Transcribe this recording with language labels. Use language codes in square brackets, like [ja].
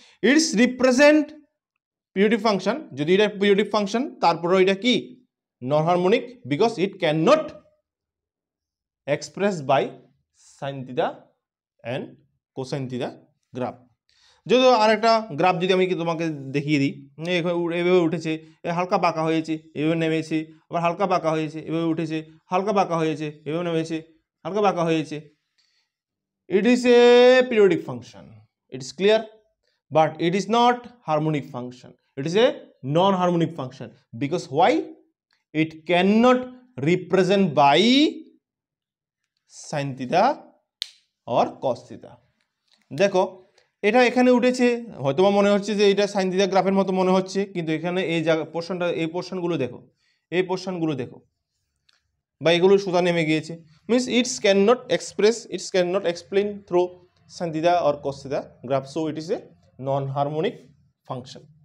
[en] It's represent periodic function. যদি এটা periodic function, [bn] তারপরেও এটা কি [en] Non harmonic because it can not express by sine theta and cosine theta graph. [bn] যদি আরেকটা গ্রাফ যদি আমি তোমাকে দেখিয়ে দিই, এভাবে উঠেছে, হালকা বাঁকা হয়েছে, এভাবে নেমেছে, আবার হালকা বাঁকা হয়েছে, এভাবে উঠেছে, হালকা বাঁকা হয়েছে, এভাবে নেমেছে, হালকা বাঁকা হয়েছে। [en] It is a periodic function, it is clear, but it is not harmonic function. It is a non-harmonic function because why? It cannot represent by sin theta or cos theta. [bn] দেখো এটা এখানে উঠেছে, হয়তো মনে হচ্ছে যে এটা সাইন থিটা গ্রাফের মতো মনে হচ্ছে, কিন্তু এখানে এই পোর্শনটা, এই পোর্শনগুলো দেখো, এই পোর্শনগুলো দেখো, বা এগুলো সোজা নেমে গিয়েছে। [en] Means it's can not express, it's can not explain through sin theta or cos theta graph, so it is a non harmonic function.